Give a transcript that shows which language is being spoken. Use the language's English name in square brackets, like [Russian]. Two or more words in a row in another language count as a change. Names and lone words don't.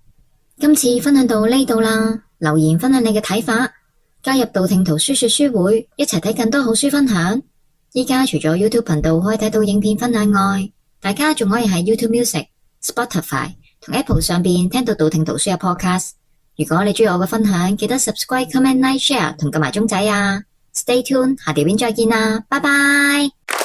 [Cantonese] 今次分享到呢度啦，留言分享你嘅睇法，加入道聽途書說書會，一齊睇更多好書分享。依家除咗 YouTube 頻道可以睇到影片分享外，大家仲可以喺 YouTube Music、Spotify 同 Apple 上邊聽到道聽途書嘅 Podcast。如果你中意我嘅分享，記得 [English] Subscribe、Comment、Like、Share [Cantonese] 同撳埋鐘仔啊！ [English] Stay tuned， [Cantonese] 下條片再見啦，拜拜。